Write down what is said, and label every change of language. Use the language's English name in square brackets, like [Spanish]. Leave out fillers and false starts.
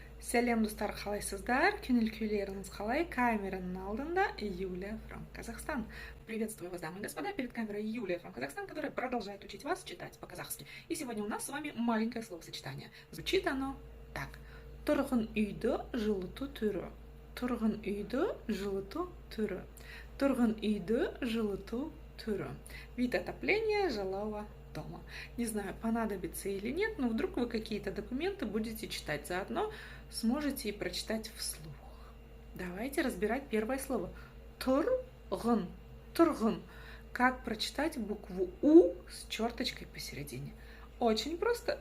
[Kazakh] Сәлем достар, қалайсыздар? Көңіл күйлеріңіз қалай? [Russian] Камераның алдында Юлия from Казахстан. Приветствую вас, дамы и господа, перед камерой Юлия from Казахстан, которая продолжает учить вас читать по-казахски. И сегодня у нас с вами маленькое словосочетание. Звучит оно так. [Kazakh] Тұрғын үйді жылыту түрі. Тұрғын үйді жылыту түрі. Тұрғын үйді жылыту түрі. [Russian] Вид отопления жилого дома. Не знаю, понадобится или нет, но вдруг вы какие-то документы будете читать, заодно сможете и прочитать вслух. Давайте разбирать первое слово. Тұрғын. Тұрғын. Как прочитать букву У с черточкой посередине? Очень просто.